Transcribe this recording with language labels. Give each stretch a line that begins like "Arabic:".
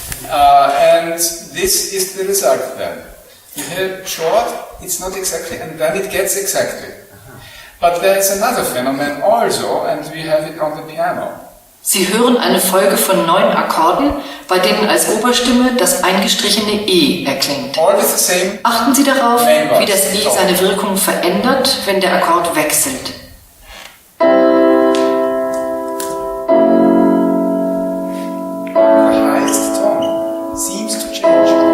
English: And this is the result then. You hear short, it's not exactly, and then it gets exactly. But there is another phenomenon also, and we have it on the piano.
German: Sie hören eine Folge von 9 Akkorden, bei denen als Oberstimme das eingestrichene E erklingt.
English: All with the same.
German: Achten Sie darauf, wie das E seine Wirkung verändert, wenn der Akkord wechselt.
English: The highest tone seems to change.